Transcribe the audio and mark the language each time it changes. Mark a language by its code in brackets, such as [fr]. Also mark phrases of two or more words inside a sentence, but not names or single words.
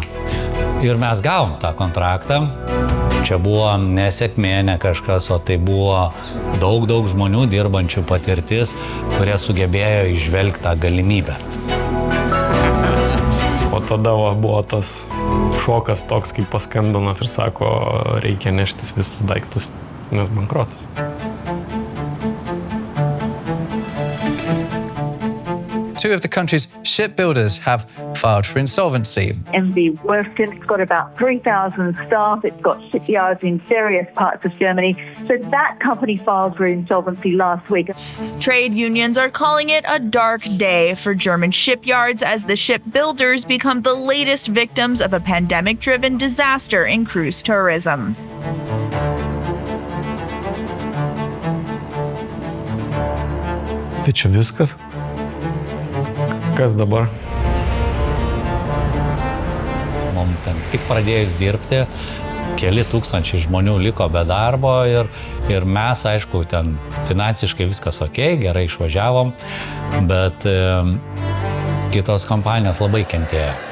[lt] Ir mes gavom tą kontraktą. Čia buvo nesėkmė, ne kažkas, o tai buvo daug žmonių dirbančių patirtis, kurie sugebėjo įžvelgti tą galimybę. O tada buvo tas šokas toks, kaip paskambinat ir sako, reikia neštis visus daiktus, nes bankrotas. [en] Two of the country's shipbuilders have filed for insolvency. MV Worsken's got about 3,000 staff. It's got shipyards in various parts of Germany. So that company filed for insolvency last week. Trade unions are calling it a dark day for German shipyards as the shipbuilders become the latest victims of a pandemic-driven disaster in cruise tourism. [lt] Tai čia viskas? Kas dabar? Mums ten tik pradėjus dirbti, keli tūkstančiai žmonių liko be darbo ir mes, aišku, ten finansiškai viskas okei, gerai išvažiavom, bet kitos kompanijos labai kentėjo.